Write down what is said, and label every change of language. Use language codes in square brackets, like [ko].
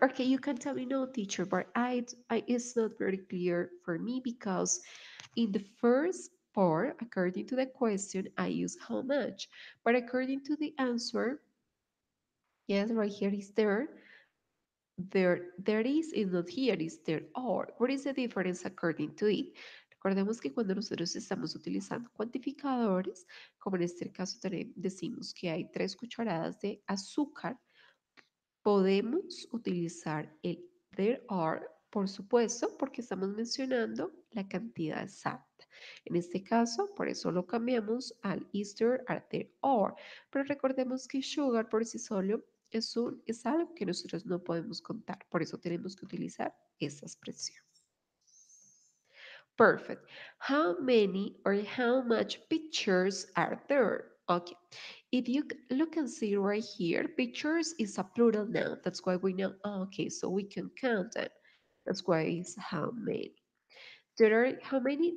[en] Okay, you can tell me no, teacher, but it's not very clear for me because in the first part, according to the question, I use how much, but according to the answer, yes, right here is there. There is not here, is there are. What is the difference according to it? [es] Recordemos que cuando nosotros estamos utilizando cuantificadores, como en este caso decimos que hay 3 cucharadas de azúcar, podemos utilizar el there are, por supuesto, porque estamos mencionando la cantidad exacta. En este caso, por eso lo cambiamos al is there, are there are. Pero recordemos que sugar por sí solo es algo que nosotros no podemos contar. Por eso tenemos que utilizar esa expresión. [en] Perfect. How many or how much pictures are there? Okay. If you look and see right here, pictures is a plural noun. That's why we know, oh, okay, so we can count them. That's why it's how many. There are, how many?